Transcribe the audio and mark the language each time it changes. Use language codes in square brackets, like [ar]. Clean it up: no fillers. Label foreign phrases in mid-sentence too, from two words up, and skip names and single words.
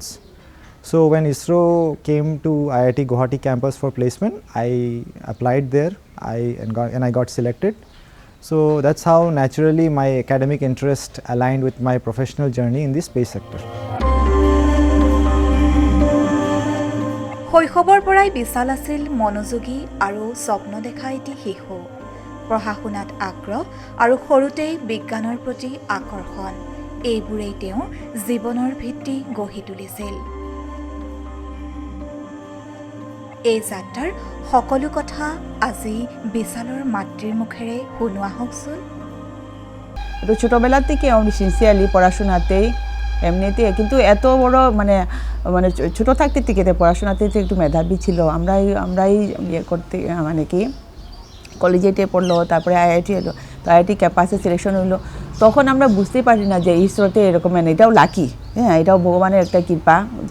[en] So when ISRO came to IIT Guwahati campus for placement, I applied there and I got selected. So that's how naturally my academic interest aligned with my professional journey in the space sector. [as] শৈশৱৰ পৰাই বিশাল আছিল মনোযোগী আৰু স্বপ্ন দেখা এটি শিশু পঢ়া শুনাত আগ্ৰহ আৰু সৰুতেই বিজ্ঞানৰ প্ৰতি আকৰ্ষণ এইবোৰেই তেওঁৰ জীৱনৰ ভিত্তি গঢ়ি তুলিছিল এই যাত্ৰাৰ সকলো কথা আজি বিশালৰ মাতৃৰ মুখেৰে শুনোৱা হওকচোন [bn] তো ছোটোবেলা থেকে আমি সিনসিয়ারলি পড়াশোনাতেই এমনিতে কিন্তু এত বড় মানে মানে ছোটো থাকতে থেকে পড়াশোনাতে একটু মেধাবী ছিল আমরাই ইয়ে করতে মানে কি কলেজেতে পড়লো তারপরে আইআইটি এলো তো আইআইটি ক্যাম্পাসে সিলেকশন হলো তখন আমরা বুঝতে পারি না যে ইসরোতে এরকম মানে এটাও লাকি হ্যাঁ এটাও ভগবানের একটা কৃপা যে